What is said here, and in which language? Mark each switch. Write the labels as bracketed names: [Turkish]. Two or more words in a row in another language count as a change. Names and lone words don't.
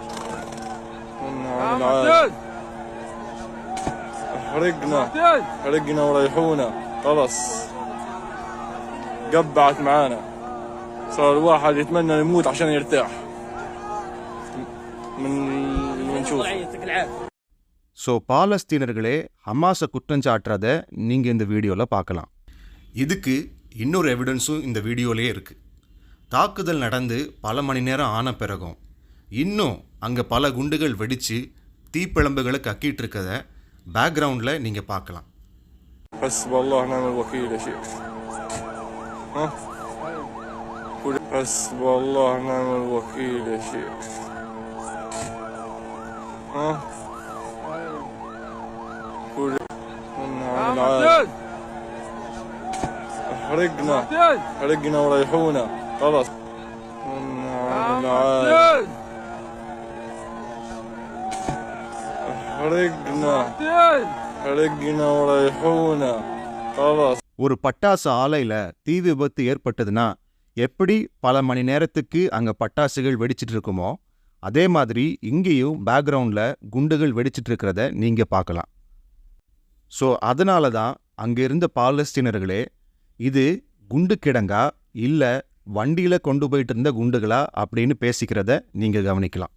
[Arabic] حرقنا وريحونا خلص. قبعت معانا. صار الواحد يتمنى يموت عشان يرتاح من نشوف. [Tamil] ஸோ பாலஸ்தீனர்களே ஹமாஸை குற்றம் சாட்டுறத நீங்கள் இந்த வீடியோவில் பார்க்கலாம். இதுக்கு இன்னொரு எவிடன்ஸும் இந்த வீடியோலேயே இருக்குது. தாக்குதல் நடந்து பல மணி நேரம் ஆன பிறகும் இன்னும் அங்கே பல குண்டுகள் வெடித்து தீப்பிழம்புகளை கக்கிட்டு இருக்கத பேக்ரவுண்டில் நீங்கள் பார்க்கலாம். [Arabic] حسب الله ونعم الوكيل يا شيخ. ها؟ حسب الله ونعم الوكيل يا شيخ. ها؟ حرقنا وريحونا خلاص. حرقنا وريحونا خلاص. [Tamil] ஒரு பட்டாசு ஆலையில் தீ விபத்து ஏற்பட்டதுன்னா எப்படி பல மணி நேரத்துக்கு அங்கே பட்டாசுகள் வெடிச்சிட்டு இருக்குமோ அதே மாதிரி இங்கேயும் பேக்ரவுண்டில் குண்டுகள் வெடிச்சிட்டு இருக்கிறத நீங்கள் பார்க்கலாம். ஸோ அதனால தான் அங்கே இருந்த பாலஸ்தீனர்களே இது குண்டு கிடங்கா இல்லை வண்டியில் கொண்டு போயிட்டு இருந்த குண்டுகளா அப்படின்னு பேசிக்கிறத நீங்கள் கவனிக்கலாம்.